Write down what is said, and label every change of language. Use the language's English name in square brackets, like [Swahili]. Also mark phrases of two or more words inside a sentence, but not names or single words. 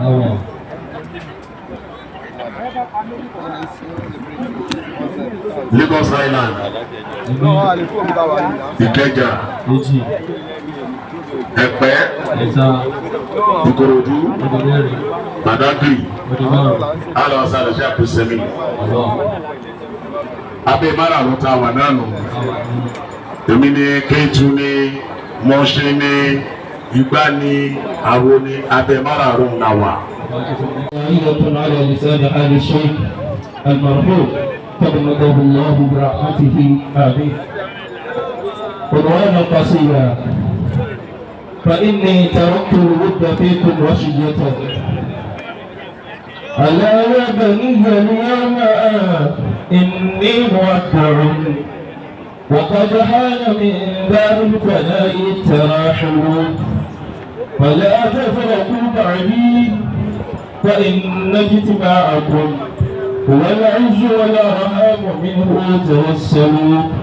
[Yoruba] Lagos Island, Ìkẹjà, Ẹ̀pẹ́, Ìkòròdú, Badagry, alọ́sà lọ́sà pèsèmí. Abẹ́ márùn-ún tá a wà náà nù. Èmi ni Kétu ni, Mọ́ṣẹ́ ni, Ìgbà ni, Àwo ni, abẹ́ márùn-ún náà wà. [Arabic] على لسان آل الشيخ المرحوم تبلغه الله برحمته آمين. عنوان قصيدة فإني تركت الود فيكم وشية ألا يا بني اليوم إني مودع وقد حان من باب الفناء التراحل فلا تفرقوا بعدي فإن اجتماعكم هو العز والأرهاب منه توسلوا